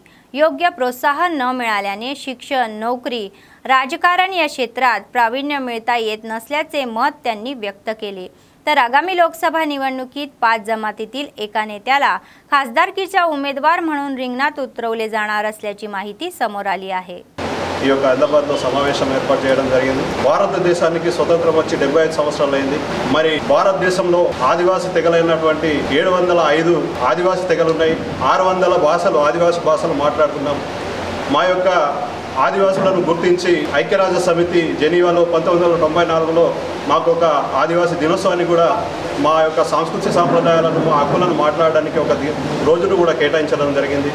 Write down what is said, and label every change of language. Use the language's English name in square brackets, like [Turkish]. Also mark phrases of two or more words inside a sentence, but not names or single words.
[Marathi] योग्य प्रोत्साहन न मिळाल्याने शिक्षण, नोकरी, राजकारण या क्षेत्रात प्रावीण्य मिळता येत नसल्याचे मत त्यांनी व्यक्त केले। तर आगामी लोकसभा निवडणुकीत 5 जमातीतील एका नेत्याला खासदारकीचा उमेदवार म्हणून रिंगणात उतरवले जाणार असल्याची माहिती समोर आली आहे। [Telugu] ఈ యొక్క హైదరాబాద్లో సమావేశం ఏర్పాటు చేయడం జరిగింది। భారతదేశానికి స్వతంత్రం వచ్చి 75 సంవత్సరాలు అయింది। మరి భారతదేశంలో ఆదివాసీ తెగలైనటువంటి 705 ఆదివాసీ తెగలు ఉన్నాయి। 600 భాషలు ఆదివాసీ భాషలు మాట్లాడుతున్నాం। మా యొక్క ఆదివాసులను గుర్తించి ఐక్యరాజ్య సమితి జెనీవాలో 1994లో మాకు ఒక ఆదివాసీ దినోత్సవాన్ని కూడా మా యొక్క సాంస్కృతిక సాంప్రదాయాలను మా హక్కులను మాట్లాడడానికి ఒక రోజును కూడా కేటాయించడం జరిగింది।